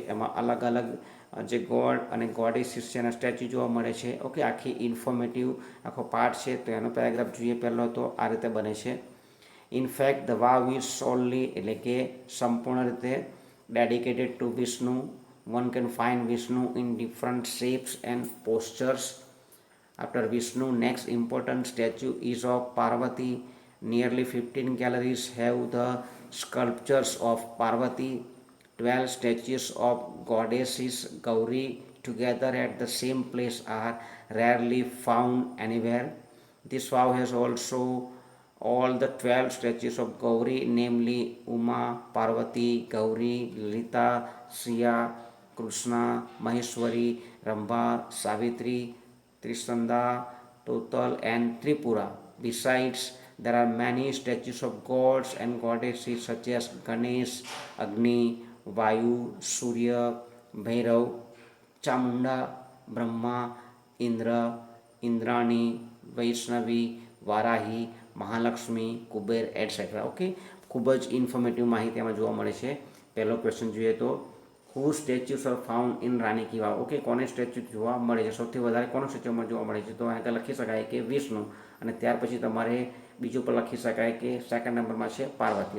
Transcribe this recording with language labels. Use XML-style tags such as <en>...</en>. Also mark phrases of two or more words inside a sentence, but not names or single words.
<gu>એમાં અલગ અલગ જે ગોડ અને ગોડેસીસ છે એના સ્ટેચ્યુ જોવા મળે છે. ઓકે, આખી ઇન્ફોર્મેટિવ આખો પાર્ટ છે. તો એનો પેરેગ્રાફ જોઈએ પહેલો તો આ રીતે બને છે.</gu> <en>in fact the vav is solely</en> <gu>એટલે કે સંપૂર્ણ રીતે</gu> <en>dedicated to</en> <gu>વિષ્ણુ.</gu> <en>one can find Vishnu in different shapes and postures. After Vishnu, next important statue is of Parvati. Nearly 15 galleries have the sculptures of Parvati. 12 statues of goddesses Gauri together at the same place are rarely found anywhere. This vow has also all the 12 statues of Gauri, namely Uma, Parvati, Gauri, Lalita, Shriya, Krishna, Maheshwari, Rambha, Savitri, Trisanda, Total, and Tripura. Besides, there are many statues of gods and goddesses such as Ganesh, Agni, Vayu, Surya, Bhairav, Chamunda, Brahma, Indra, Indrani, Vaishnavi, Varahi,</en> <gu>મહાલક્ષ્મી, કુબેર એટસેટ્રા. ઓકે, ખૂબ જ ઇન્ફોર્મેટિવ માહિતી આમાં જોવા મળે છે. પહેલો ક્વેશ્ચન જોઈએ તો</gu> <en>who statues are found in Rani ki Vav.</en> <gu>ઓકે, કોને સ્ટેચ્યુ જોવા મળે છે, સૌથી વધારે કોનો સ્ટેચ્યુમાં જોવા મળે છે તો આગળ લખી શકાય કે વિષ્ણુ. અને ત્યાર પછી તમારે બીજું પર લખી શકાય કે સેકન્ડ નંબરમાં છે પાર્વતી.</gu>